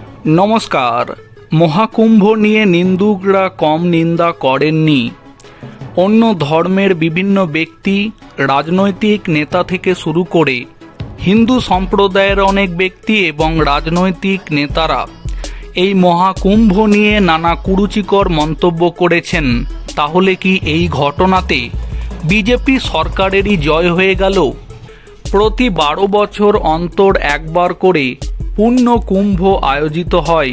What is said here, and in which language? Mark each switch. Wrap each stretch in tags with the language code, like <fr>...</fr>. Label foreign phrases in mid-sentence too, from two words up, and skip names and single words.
<bn>नमस्कार। মহাকুম্ভ নিয়ে নিন্দুকরা কম নিন্দা করেননি। অন্য ধর্মের বিভিন্ন ব্যক্তি রাজনৈতিক নেতা থেকে শুরু করে হিন্দু সম্প্রদায়ের অনেক ব্যক্তি এবং রাজনৈতিক নেতারা এই মহাকুম্ভ নিয়ে নানা কুরুচিকর মন্তব্য করেছেন। তাহলে কি এই ঘটনাতে বিজেপি সরকারেরই জয় হয়ে গেল? প্রতি 12 বছর অন্তর একবার করে পূর্ণ কুম্ভ আয়োজিত হয়।</bn>